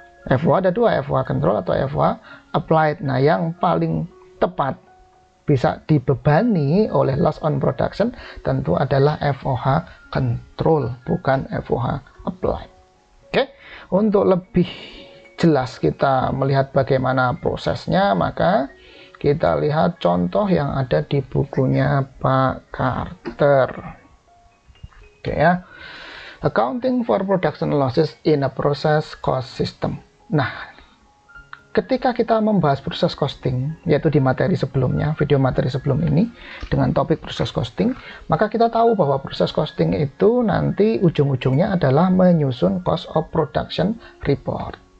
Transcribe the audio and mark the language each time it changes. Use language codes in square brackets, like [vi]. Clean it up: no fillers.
[id] FOH ada dua, FOH control atau FOH applied. Nah, yang paling tepat bisa dibebani oleh loss on production tentu adalah FOH control, bukan FOH applied. Oke, untuk lebih jelas kita melihat bagaimana prosesnya, maka kita lihat contoh yang ada di bukunya Pak Carter. [en] Oke ya, accounting for production losses in a process cost system. [id] Nah, ketika kita membahas proses costing, yaitu di materi sebelumnya, video materi sebelum ini dengan topik proses costing, maka kita tahu bahwa proses costing itu nanti ujung-ujungnya adalah menyusun cost of production report.